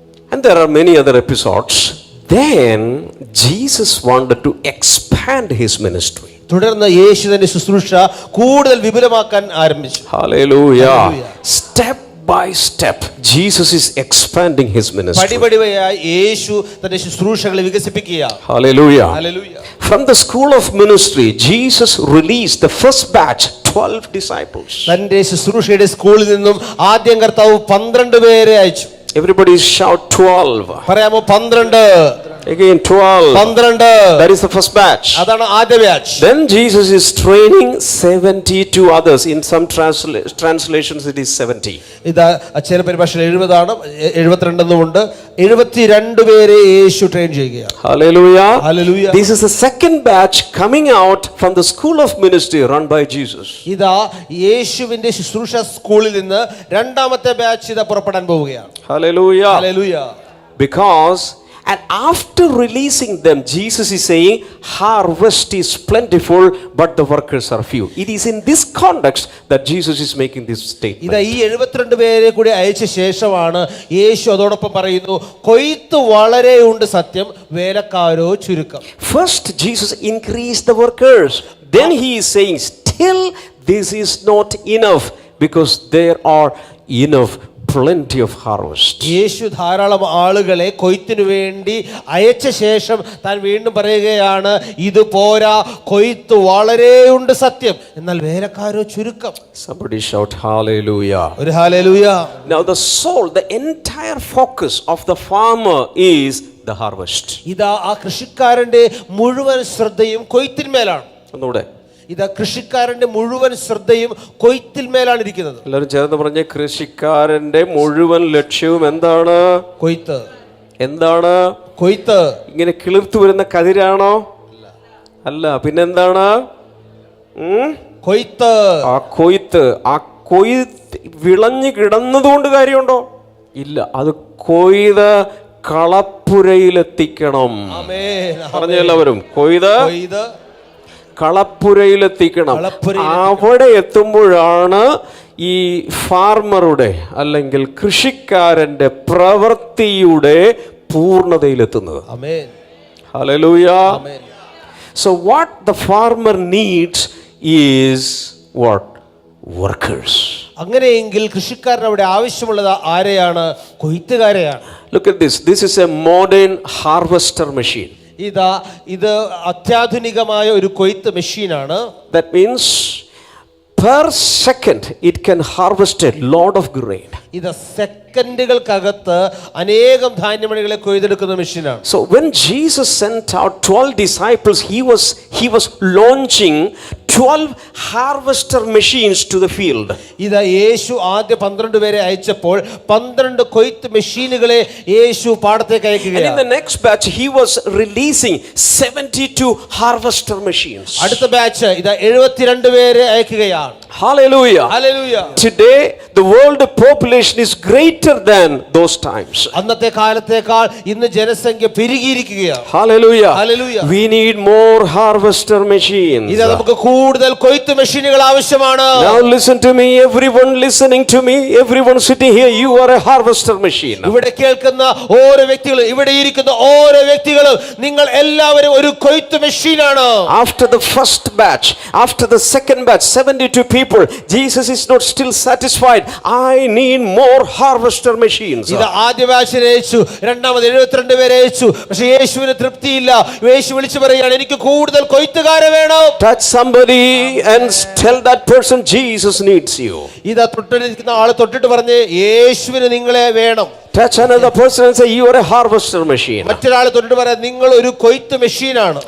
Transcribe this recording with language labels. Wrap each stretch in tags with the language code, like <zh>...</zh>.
<en>And there are many other episodes. Then Jesus wanted to expand his ministry.</en> <ml>തുടർന്ന് യേശു തന്റെ ശുശ്രൂഷ കൂടുതൽ വിപുലമാക്കാൻ ആരംഭിച്ചു. Hallelujah.</ml> <en>Step by step Jesus is expanding his ministry.</en> <ml>പടിപടിയായി യേശു തന്റെ ശുശ്രൂഷകളെ വികസിപ്പിക്കുകയാണ്.</ml> <en>Hallelujah. Hallelujah. From the school of ministry Jesus released the first batch 12 disciples.</en> <ml>തന്റെ ശുശ്രൂഷയുടെ സ്കൂളിൽ നിന്നും ആദ്യം കർത്താവ് 12 പേരെ അയച്ചു.</ml> <en>Everybody shout 12.</en> <ml>പറയാമോ? 12.</ml> <en>Again 12. 12. That is the first batch.</en> <ml>അതാണ് ആദ്യ batch.</ml> <en>Then Jesus is training 72 others. In some translations it is 70.</en> <ml>ഇതാ ചില പരിഭാഷയിൽ 70 ആണ്, 72 എന്നുമുണ്ട്. 72 പേരെ യേശു ട്രെയിൻ ചെയ്യുകയാണ്.</ml> <en>Hallelujah. Hallelujah. This is the second batch coming out from the school of ministry run by Jesus.</en> <ml>ഇതാ യേശുവിന്റെ ശുശ്രൂഷ സ്കൂളിൽ നിന്ന് രണ്ടാമത്തെ ബാച്ച് ഇതാ പുറപ്പെടാൻ പോവുകയാണ്.</ml> <en>Hallelujah. Hallelujah. Because and after releasing them, Jesus is saying, harvest is plentiful, but the workers are few. It is in this context that Jesus is making this statement.</en> <ml>ഇതാ ഈ 72 പേരെ കൂടി അയച്ച ശേഷമാണ് യേശു അതോടൊപ്പം പറയുന്നു, കൊയ്ത്ത് വളരെ ഉണ്ട് സത്യം, വേലക്കാരോ ചുരുക്കം.</ml> <en>First Jesus increased the workers. Then he is saying, still this is not enough, because there are enough plenty of harvest.</en> <ml>യേശു ധാരാളം ആളുകളെ കൊയ്ത്തിനു വേണ്ടി അയച്ച ശേഷം താൻ വീണ്ടും പറയുകയാണ്, ഇത് പോരാ, കൊയ്ത്ത് വളരെയുണ്ട് സത്യം, എന്നാൽ വേലക്കാരോ ചുരുക്കം.</ml> <en>Somebody shout hallelujah.</en> <ml>ഒരു hallelujah.</ml> <en>Now the soul, the entire focus of the farmer is the harvest.</en> <ml>ഇതാ ആ കൃഷിക്കാരന്റെ മുഴുവൻ ശ്രദ്ധയും കൊയ്ത്തിന്മേലാണ്. ഒന്നുകൂടെ. ഇതാ കൃഷിക്കാരന്റെ മുഴുവൻ ശ്രദ്ധയും കൊയ്ത്തിന്മേലാണ് ഇരിക്കുന്നത്. എല്ലാവരും ചേർന്ന് പറഞ്ഞ, കൃഷിക്കാരന്റെ മുഴുവൻ ലക്ഷ്യവും എന്താണ്? കൊയ്ത്ത്. എന്താണ് കൊയ്ത്ത്? ഇങ്ങനെ കിളിർത്തു വരുന്ന കതിരാണോ? അല്ല, പിന്നെന്താണ്? കൊയ്ത്ത്. ആ കൊയ്ത്ത് വിളഞ്ഞു കിടന്നതുകൊണ്ട് കാര്യമുണ്ടോ? ഇല്ല. അത് കൊയ്ത് കളപ്പുരയിലെത്തിക്കണം. പറഞ്ഞ എല്ലാവരും, കൊയ്ത് കളപ്പുരയിലെത്തിക്കണം. അവിടെ എത്തുമ്പോഴാണ് ഈ ഫാർമറുടെ അല്ലെങ്കിൽ കൃഷിക്കാരന്റെ പ്രവൃത്തിയുടെ പൂർണ്ണതയിലെത്തുന്നത്. Hallelujah.</ml> <en>So what the farmer needs is what? Workers.</en> <ml>അങ്ങനെയെങ്കിൽ കൃഷിക്കാരൻ അവിടെ ആവശ്യമുള്ളത് ആരെയാണ്? കൊയ്ത്തുകാരെയാണ്.</ml> <en>Look at this. This is a modern harvester machine.</en> <ml>ഇത് അത്യാധുനികമായ ഒരു കൊയ്ത്ത് മെഷീനാണ്.</ml> <en>That means per second it can harvest a lot of grain.</en> <ml>ഇത് സെക്കൻഡുകൾക്കകത്ത് അനേകം ധാന്യമണികളെ കൊയ്തെടുക്കുന്ന മെഷീനാണ്.</ml> <en>So when Jesus sent out 12 disciples, he was launching 12 harvester machines to the field.</en> <ml>ഇത് യേശു ആദ്യ 12 പേരെ അയച്ചപ്പോൾ 12 കൊയ്ത്ത് മെഷീനുകളെ യേശു പാടത്തേക്ക് അയക്കുകയാണ്.</ml> <en>And in the next batch he was releasing 72 harvester machines.</en> <ml>അടുത്ത batch ഇത് 72 പേരെ അയക്കുകയാണ്.</ml> <en>Hallelujah. Hallelujah. Today the world population is greater than those times.</en> <ml>അന്നത്തെ കാലത്തേക്കാൾ ഇന്ന് ജനസംഖ്യ പെരുകിയിരിക്കുകയാണ്.</ml> <en>Hallelujah. Hallelujah. We need more harvester machines.</en> <ml>ഇത് നമുക്ക് കൂടുതൽ കൊയ്ത്ത് മെഷീനുകൾ ആവശ്യമാണ്.</ml> <en>Now listen to me, everyone listening to me, everyone sitting here, you are a harvester machine.</en> <ml>ഇവിടെ കേൾക്കുന്ന ഓരോ വ്യക്തികളും, ഇവിടെ ഇരിക്കുന്ന ഓരോ വ്യക്തികളും, നിങ്ങൾ എല്ലാവരും ഒരു കൊയ്ത്ത് മെഷീനാണ്.</ml> <en>After the first batch, after the second batch, 72 people, Jesus is not still satisfied. I need more harvester machines.</en> <ml>ഇത് ആദ്യ ബാച്ചിനെ അയച്ചു, രണ്ടാമത് 72 പേരെ അയച്ചു. പക്ഷേ യേശുവിന് തൃപ്തിയില്ല. യേശു വിളിച്ചു പറയുകയാണ്, എനിക്ക് കൂടുതൽ കൊയ്ത്തുകാരെ വേണം.</ml> <en>Touch somebody and tell that person Jesus needs you.</en> <ml>ഇതാ തൊട്ടിരിക്കുന്ന ആള് തൊട്ടിട്ട് പറഞ്ഞ്, യേശുവിന് നിങ്ങളെ വേണം.</ml> <en>Touch another person and say you are a harvester machine.</en> <ml>മറ്റൊരാളെ തൊട്ടിട്ട് പറയാം, നിങ്ങൾ ഒരു കൊയ്ത്ത് മെഷീനാണ്.</ml>